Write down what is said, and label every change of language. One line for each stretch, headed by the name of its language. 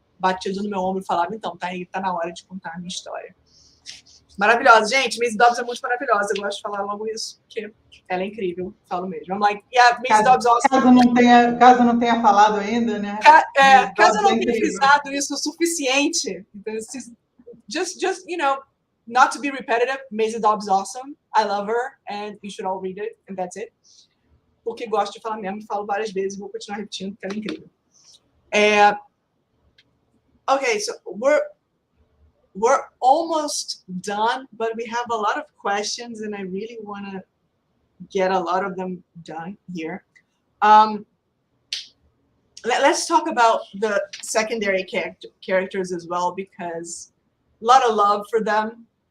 Portuguese: batido no meu ombro e falava, então, tá aí, tá na hora de contar a minha história. Maravilhosa, gente. Maisie Dobbs é muito maravilhosa. Eu gosto de falar logo isso, porque ela é incrível. Falo mesmo.
English: I'm like, yeah, Maisie Dobbs also...
Portuguese: Caso não tenha falado ainda, né? Caso eu não tenha frisado isso o suficiente.
English: Então, just, you know, not to be repetitive, Maisie Dobbs awesome. I love her, and you should all read it, and that's it.
Portuguese: Porque gosto de falar mesmo, falo várias vezes e vou continuar repetindo, porque ela é incrível.
English: Okay, so we're almost done, but we have a lot of questions, and I really want to get a lot of them done here. Let's talk about the secondary characters as well, because a lot of love for them.